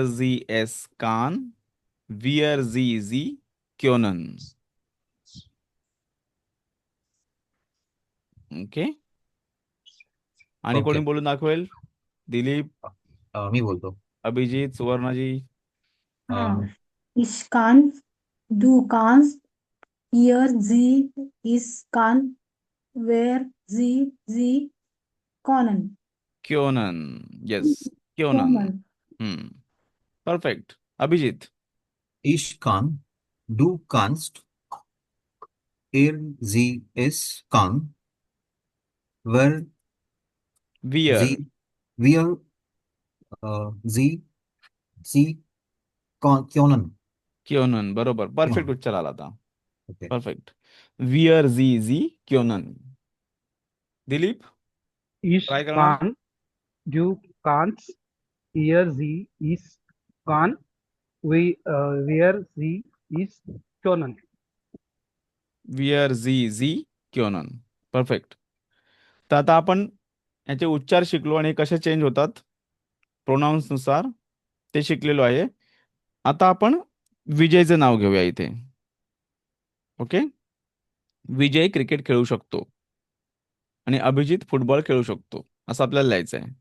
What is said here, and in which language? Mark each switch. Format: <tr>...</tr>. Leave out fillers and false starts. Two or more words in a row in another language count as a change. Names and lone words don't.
<de>Sie, es kann, wir, sie können.</de> <en>ओके.</en> <mr>आणि कोणी</mr> <en>ओके.</en> <mr>बोलून दाखवेल? दिलीप, मी बोलतो. अभिजित, सुवर्णाजी. हाँ.</mr> <de>Ich kann, du kannst, ihr, sie, es kann, wer, sie können. क्योनन. येस, क्योनन. Können.</de> <mr>हम्म. परफेक्ट. अभिजित.</mr> <de>Ich kann, du kannst, sie, es kann, wir, वियर. sie, wir, sie, können.</de> <mr>क्योनन. बरोबर. परफेक्ट</mr> <de>Können.</de> <mr>उच्चार आला आता.</mr> <en>Okay.</en> <mr>परफेक्ट.</mr> <de>wir sie können.</de> <mr>दिलीप</mr> <de>Ich</de> <mr>ट्राय करणार.</mr> <de>kann, du kannst, ihr, sie, is kann, wir, sie, is können. wir sie können. परफेक्ट.</de> <mr>तर आता आपण याचे उच्चार शिकलो आणि कसे चेंज होतात प्रोनाउन्स नुसार ते शिकलेलो आहे. आता आपण विजयचं नाव घेऊया इथे.</mr> <en>ओके.</en> <mr>विजय क्रिकेट खेळू शकतो आणि अभिजित फुटबॉल खेळू शकतो असं आपल्याला लिहायचं आहे.</mr>